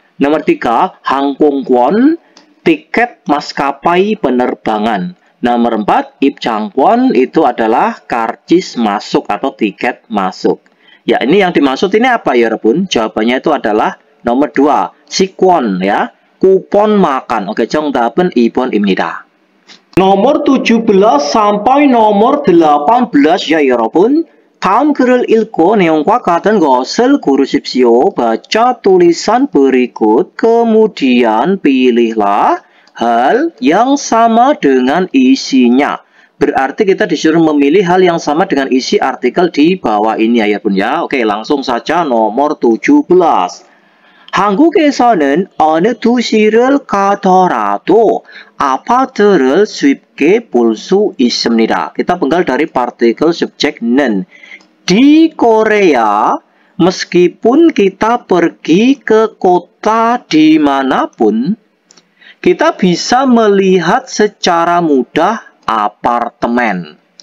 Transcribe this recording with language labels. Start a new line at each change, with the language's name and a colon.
Indonesian: Nomor 3, 항공권, tiket maskapai penerbangan. Nomor 4, 입장권 itu adalah karcis masuk atau tiket masuk. Ya, ini yang dimaksud ini apa ya, Bun? Jawabannya itu adalah nomor 2, sikwon ya, kupon makan.
Korean: Oke, 정답은 2번입니다.
Indonesian: nomor 17 sampai nomor 18 ya,
Korean: 여러분. 다음 글을 읽고 내용과 같은 것을 고르십시오.
Indonesian: baca tulisan berikut, kemudian pilihlah hal yang sama dengan isinya. Berarti kita disuruh memilih hal yang sama dengan isi artikel di bawah ini ya, Bun ya. Oke, langsung saja nomor 17.
Korean: 한국에서는 어느 도시를 가더라도 아파트를 쉽게 볼 수 있습니다.
Indonesian: Kita penggal dari partikel subjek 는. Di Korea, meskipun kita pergi ke kota dimanapun, kita bisa melihat secara mudah apartemen.